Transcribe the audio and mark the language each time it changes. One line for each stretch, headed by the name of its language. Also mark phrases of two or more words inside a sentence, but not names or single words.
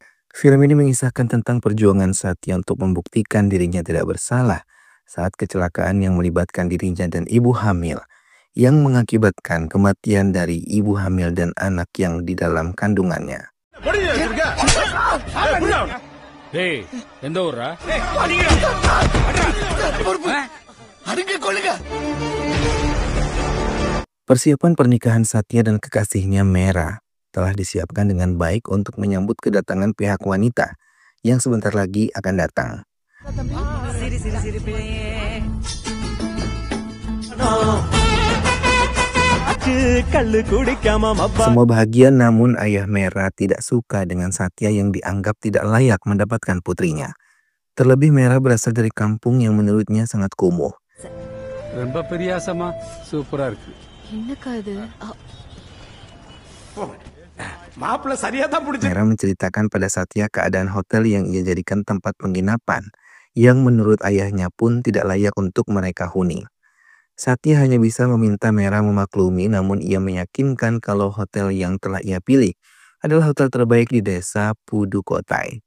Indonesian: Film ini mengisahkan tentang perjuangan Satya untuk membuktikan dirinya tidak bersalah saat kecelakaan yang melibatkan dirinya dan ibu hamil yang mengakibatkan kematian dari ibu hamil dan anak yang di dalam kandungannya.
Tamil: டேய் எந்த ஊர்ரா
Indonesian: Persiapan pernikahan Satya dan kekasihnya Mera telah disiapkan dengan baik untuk menyambut kedatangan pihak wanita yang sebentar lagi akan datang. Semua bahagia, namun ayah Mera tidak suka dengan Satya yang dianggap tidak layak mendapatkan putrinya. Terlebih Mera berasal dari kampung yang menurutnya sangat kumuh.
Tamil: ரொம்ப பெரியாசமா சூப்பரா இருக்கு
Indonesian: Mera menceritakan pada Satya keadaan hotel yang ia jadikan tempat penginapan, yang menurut ayahnya pun tidak layak untuk mereka huni. Satya hanya bisa meminta Mera memaklumi, namun ia meyakinkan kalau hotel yang telah ia pilih adalah hotel terbaik di desa Pudukotai.